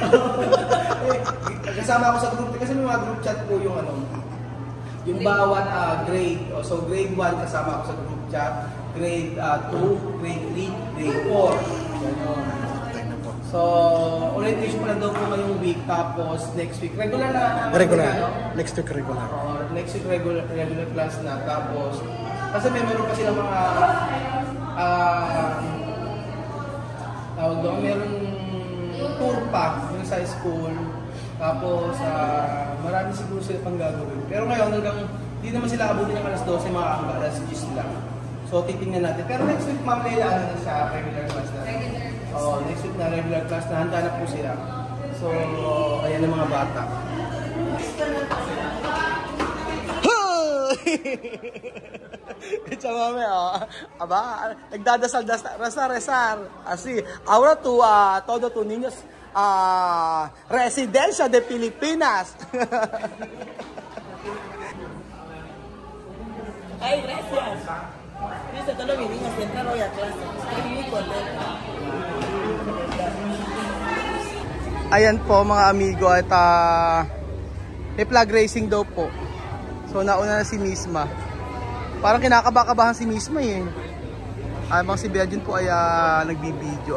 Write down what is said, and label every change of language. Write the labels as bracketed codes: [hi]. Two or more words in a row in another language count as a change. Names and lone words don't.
[tl] Kasama ako sa group, kasi may mga group chat po yung ano, yung bawat grade. So grade 1 kasama ako sa [en] group chat, [tl] grade 2, grade 3, grade 4. Ganon. So, orientation pa lang daw po ngayong week, tapos [en] next week, [tl] regular na. [en] Regular. Next week regular. Next week regular class [tl] na, tapos, kasi meron pa silang mga, tawag doon, meron tour pa yung sa school, tapos, marami siguro sila pang gagawin. Pero ngayon, hanggang, hindi naman sila abutin ng alas 12, mga hanggang alas 10 lang. So, titingnan natin. Pero [en] next week, [tl] Ma'am Leila, ano na siya, [en] regular class [tl] na. [en] Next week [tl] na [en] regular class [tl] na, handa na po sila. So, ayan ang mga bata. Ito mami, aba, nagdadasal, [es] rezar. Así, ahora tú, todo tus niños, residencia de Pilipinas. Ay, gracias. Dice todos mis niños que entran hoy a clase. Estoy muy contenta. [tl] Ayan po mga amigo at may [en] flag racing [tl] daw po. So nauna na si Misma. Parang kinakabakabahan si Misma eh. Habang si Belgian po ay nagbibideo.